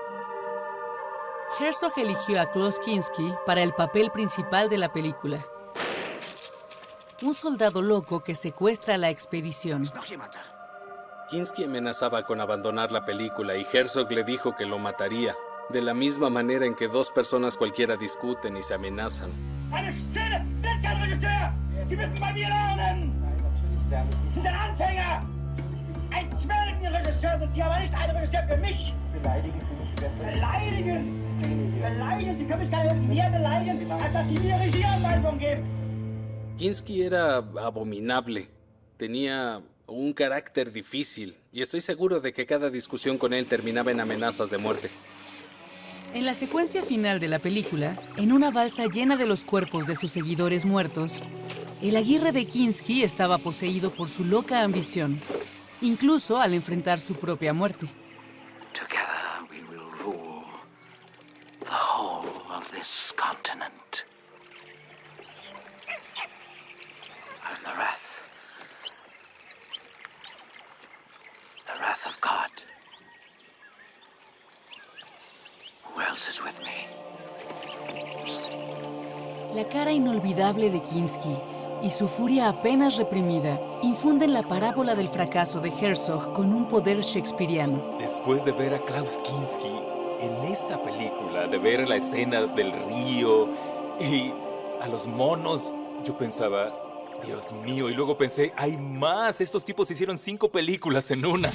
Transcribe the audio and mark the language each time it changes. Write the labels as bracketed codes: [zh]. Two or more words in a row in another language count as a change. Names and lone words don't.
[es] Herzog eligió a Klaus Kinski para el papel principal de la película. Un soldado loco que secuestra la expedición. Kinski amenazaba con abandonar la película y Herzog le dijo que lo mataría, de la misma manera en que dos personas cualquiera discuten y se amenazan. [de] Eine Szene! Sind kein Regisseur! Sie müssen bei mir lernen! Sie sind ein Anfänger! Ein Zwergenregisseur sind Sie, aber nicht ein Regisseur für mich! Beleidigen Sie mich besser. Beleidigen! Beleidigen! Sie können mich gar nicht mehr beleidigen, als dass Sie mir Regieanweisungen geben! [es] Kinski era abominable. Tenía un carácter difícil y estoy seguro de que cada discusión con él terminaba en amenazas de muerte. En la secuencia final de la película, en una balsa llena de los cuerpos de sus seguidores muertos, el Aguirre de Kinski estaba poseído por su loca ambición, incluso al enfrentar su propia muerte. [en] Together we will rule the whole of this continent. And the wrath of God. Who else is with me? [es] La cara inolvidable de Kinski y su furia apenas reprimida infunden la parábola del fracaso de Herzog con un poder shakespeariano. Después de ver a Klaus Kinski en esa película, de ver la escena del río y a los monos, yo pensaba, Dios mío, y luego pensé, hay más, estos tipos hicieron 5 películas en una.